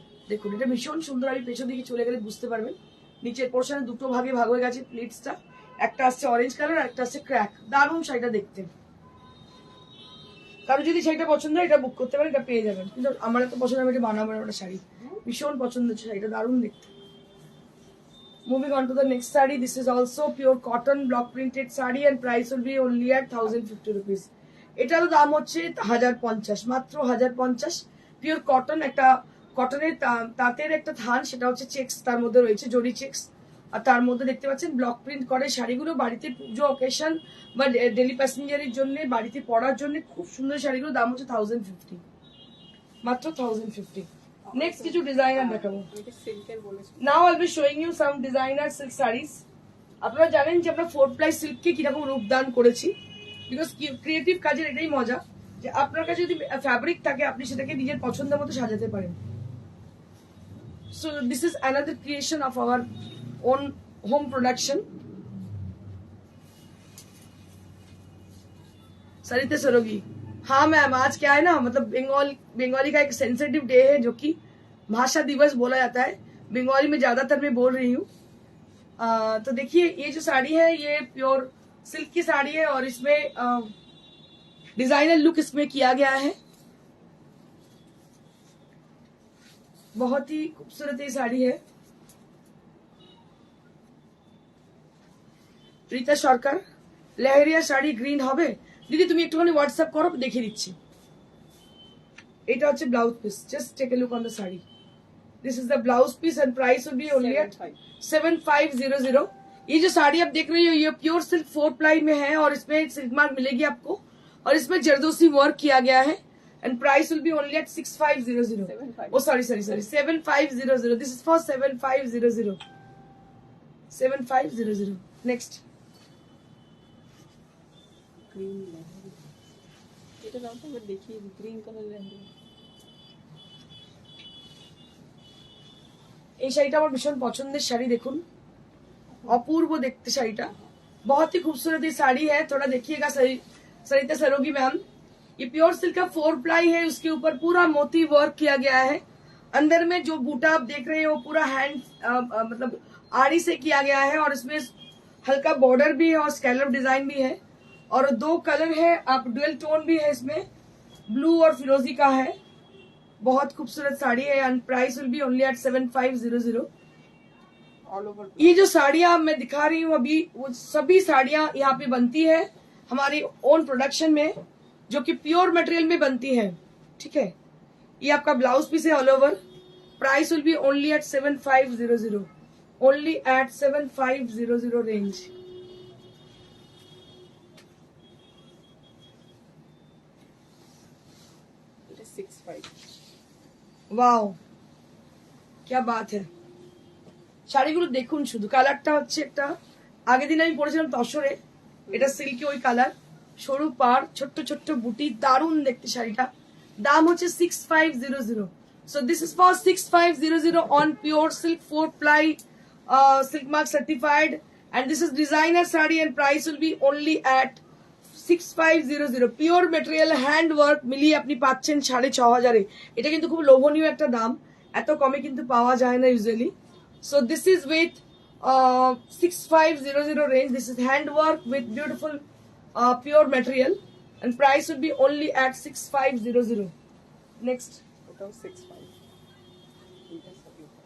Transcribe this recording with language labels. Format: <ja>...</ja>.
<bn>দেখুন এটা ভীষণ সুন্দর, আমি পেছন দিকে চলে গেলে বুঝতে পারবেন। নিচের পোর্শনে দুটো ভাগে ভাগ হয়ে গেছে প্লিটসটা, একটা আসছে অরেঞ্জ কালার, একটা আসছে ক্র্যাক। দারুণ শাড়িটা দেখতে। কারো যদি শাড়িটা পছন্দ হয় এটা বুক করতে পারেন, এটা পেয়ে যাবেন। কিন্তু আমার এত পছন্দ, আমি এটা বানাবো একটা শাড়ি, ভীষণ পছন্দ হচ্ছে শাড়িটা, দারুণ দেখতে।</bn> <en>Moving on to the next saree, this is also pure cotton block printed saree and price will be only at 1050 rupees.</en> <bn>এটারও দাম হচ্ছে 1050, মাত্র 1050। পিওর কটন, একটা কটনের তাঁতের একটা থান, সেটা হচ্ছে চেক্স, তার মধ্যে রয়েছে জরি চেক্স, আর তার মধ্যে দেখতে পাচ্ছেন ব্লক প্রিন্ট করে শাড়িগুলো। বাড়িতে পুজো অকেশন বা ডেলি প্যাসেঞ্জারের জন্য, বাড়িতে পরার জন্য খুব সুন্দর শাড়িগুলো। দাম হচ্ছে 1050, মাত্র 1050। নেক্সট কিছু ডিজাইনার দেখাবো।</bn> <en>Now I will be showing you some designer silk saris.</en> <bn>আপনারা জানেন যে আমরা 4ply সিল্ককে কিরকম রূপদান করেছি, বিকজ ক্রিয়েটিভ কাজের এটাই মজা যে আপনার কাছে যদি ফ্যাব্রিক থাকে আপনি সেটাকে নিজের পছন্দের মতো সাজাতে পারেন।</bn> <en>so this is another creation of our</en> <hi>own home production. सरिता सरोगी, हाँ मैम आज क्या है ना, मतलब बंगाली का एक सेंसिटिव डे है जो कि भाषा दिवस बोला जाता है। बंगाली में ज्यादातर मैं बोल रही हूँ। तो देखिए ये जो साड़ी है ये प्योर सिल्क की साड़ी है और इसमें डिजाइनर लुक इसमें किया गया है। बहुत ही खूबसूरत ये साड़ी है।</hi> <bn>रीता सरकार, লেহেরিয়া শাড়ি গ্রিন হবে দিদি, তুমি একটুখানি হোয়াটসঅ্যাপ করো, দেখিয়ে দিচ্ছি। এটা হচ্ছে blouse piece,</bn> <en>Just take a look on the sari. This is the blouse piece and price will be only at 7500।</en> <hi>ये जो साड़ी आप देख रही हो ये प्योर सिल्क 4ply में है और इसमें सिल्क मार्क मिलेगी आपको, और इसमें जरदोसी वर्क किया गया है</hi> <en>And price will be only at 6500। Oh sorry 7500। This is for 7500। 7500। Next</en> <bn>green leheriya, এটা দাও তো দেখি, গ্রিন কালার লেহেরিয়া। এই শাড়িটা আমার ভীষণ পছন্দের শাড়ি, দেখুন अपूर्व देखते শাড়িটা,</bn> <hi>बहुत ही खूबसूरत ये साड़ी है। थोड़ा देखिएगा सरिता सरोगी मैम, ये प्योर सिल्क का 4 प्लाई है, उसके ऊपर पूरा मोती वर्क किया गया है। अंदर में जो बूटा आप देख रहे हैं वो पूरा हैंड मतलब आरी से किया गया है, और इसमें हल्का बॉर्डर भी है और स्कैलप डिजाइन भी है, और 2 कलर है, आप डुअल टोन भी है इसमें, ब्लू और फिरोजी का है। बहुत खूबसूरत साड़ी है</hi> <en>And price will be only at 7500। All over</en> <hi>ये जो साड़ियां मैं दिखा रही हूँ अभी, वो सभी साड़ियां यहाँ पे बनती है हमारी ओन प्रोडक्शन में, जो कि प्योर मटेरियल में बनती है, ठीक है। ये आपका ब्लाउज पीस है all over,</hi> <en>Price will be only at 7500, only at 7500 range. it is 6.5</en> <hi>wow, क्या बात है।</hi> <bn>শাড়িগুলো দেখুন, শুধু কালারটা হচ্ছে একটা, আগের দিন আমি পরেছিলাম তসরে, এটা সিল্কি ওই কালার, সরু পার, ছোট্ট ছোট্ট বুটি, দারুণ দেখতে শাড়িটা। দাম হচ্ছে 6500।</bn> <en>So this is for 6500 on pure silk 4 ply silk mark certified, and this is designer sari and price will be only at 6500।</en> <bn>Pure material hand work মিলিয়ে আপনি পাচ্ছেন 6500। এটা কিন্তু খুব লোভনীয় একটা দাম, এত কমে কিন্তু পাওয়া যায় না usually.</bn> <en>So this is with 6500 range. This is handwork with beautiful pure material, and price will be only at 6500. Next,</en> <bn>ওটাও 6.5 এটা সবই</bn>